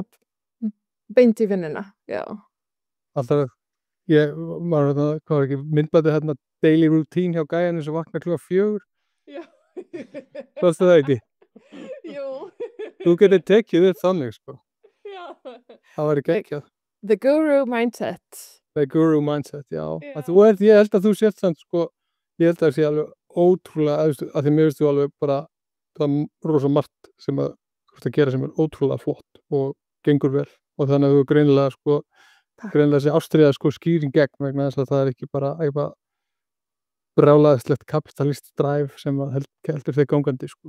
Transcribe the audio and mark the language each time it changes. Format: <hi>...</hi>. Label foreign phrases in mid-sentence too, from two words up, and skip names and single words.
<is>beint í vinnuna, já. Alltaf, hvað var ekki, myndbæti</is> <en>daily routine</en> <is>hjá gæjanum sem vaknar klukkan 4. Já. Sástu það ekki? Jú. Þú getur tekið upp þannig, sko. Já. Það væri geggjað.</is> <en>The guru mindset. The guru mindset,</en> <is>já. Já. Ég held að þú sért samt, sko, ég held að það sé alveg ótrúlega, að því mér veist þú alveg bara, það er rosa margt sem að þú ert að gera sem er ótrúlega flott og gengur vel. Og þannig að þú greinilega sé ástríða skýring gegn vegna þess að það er ekki bara eitthvað brjálæðislegt kapitalist drive sem að heldur þig gangandi, sko.</is>